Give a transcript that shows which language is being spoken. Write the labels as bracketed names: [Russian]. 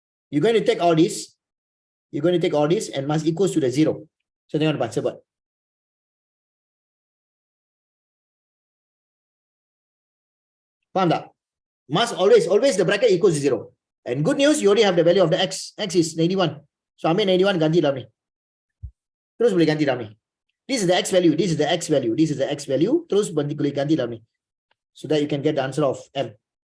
[English] You're going to take all this. You're going to take all this and must equals to the 0. So [Malay] tengok depan, sebut. Faham tak? [English] Must always the bracket equals to 0. And good news, you already have the value of the x. X is 91. [Malay] So ambil 91 ganti dalam ni. Terus boleh ganti dalam ni. [English] This is the x value. [Malay] This is the x value. This is the x value. Terus boleh ganti dalam ni. [English] So that you can get the answer of M.